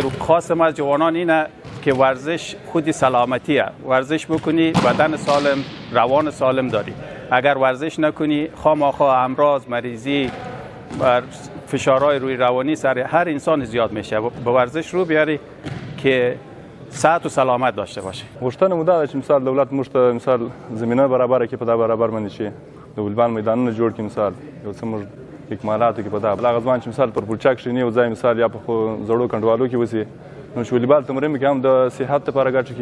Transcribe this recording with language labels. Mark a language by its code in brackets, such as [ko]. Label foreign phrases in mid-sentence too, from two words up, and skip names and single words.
[fa] و خاص ما از جوانان اینه که ورزش خودی سلامتیه، ورزش بکنی بدن سالم، روان سالم داری. اگر ورزش نکنی خامخا امراض، مریضی، فشارهای روی روانی سر هر انسان زیاد میشه. به ورزش رو بیاری که صحت و سلامت داشته باشه. [ps] غوښتنه مو دا ده چې مثال دولت موږ ته مثال زمینه برابره کړي، په دا برابر باندې چې د والیبال میدانونه جوړ کړي، مثال یو څه موږ اکمالاتو کې په دا هغه ځوان چې مثال پر پلچک کښېني یو ځای مثال یا په زړو کنډوالو کې اوسي، نو چې والیبال تمرین کې هم د صحت لپاره ګټه